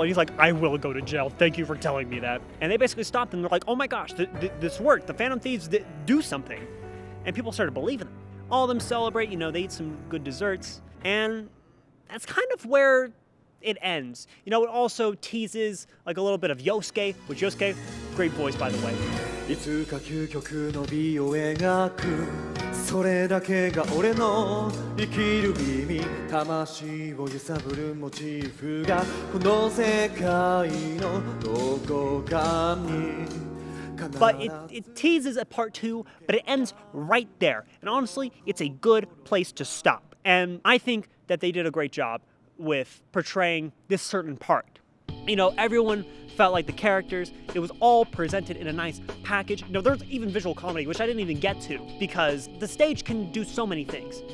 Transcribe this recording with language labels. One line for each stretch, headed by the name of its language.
English: And he's like, I will go to jail. Thank you for telling me that. And they basically stopped them. They're like, oh my gosh, this worked. The Phantom Thieves do something. And people started believing them. All of them celebrate, you know, they eat some good desserts. And that's kind of where it ends. You know, it also teases like a little bit of Yosuke, which Yosuke, great voice, by the way.
Japanese: いつか究極の美を描くそれだけが俺の生きる意味魂を揺さぶるモチーフがこの世界のどこかに
English: But it teases at part 2, but it ends right there. And honestly, it's a good place to stop. And I think that they did a great job with portraying this certain part. You know, everyone felt like the characters. It was all presented in a nice package. You know, there's even visual comedy, which I didn't even get to, because the stage can do so many things.